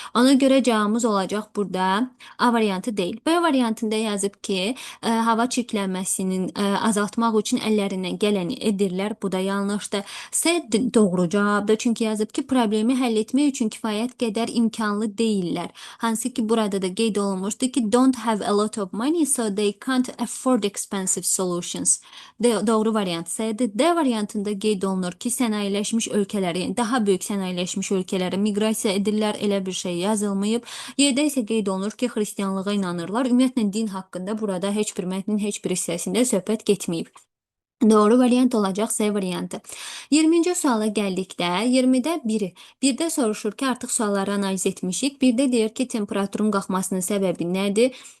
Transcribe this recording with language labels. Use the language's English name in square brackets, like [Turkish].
[Azerbaijani] Ona görə cavabımız olacaq burada A variantı deyil. B variantında yazıb ki, hava çirklənməsinin azaltmaq üçün əllərindən gələni edirlər. Bu da yanlışdır. C doğru cavabdır. Çünki yazıb ki, problemi həll etmək üçün kifayət qədər imkanlı deyillər. Hansı ki, burada da qeyd olunmuşdu ki, [English] don't have a lot of money, so they can't afford expensive solutions. [Azerbaijani] Doğru variant C'dir. D variantında qeyd olunur ki, sənayeləşmiş ölkələrə, yəni daha böyük sənayeləşmiş ölkələrə miqrasiya edirlər, elə bir şey yazılmayıb. Y-də isə qeyd olunur ki, xristianlığa inanırlar. Ümumiyyətlə din haqqında burada heç bir mətnin heç bir hissəsində söhbət getməyib. Doğru variant olacaq C variantı. 20-ci suala gəldikdə 20-də 1-i. 1-də soruşur ki, artıq sualları analiz etmişik. 1-də deyir ki, temperaturun qalxmasının səbəbi nədir?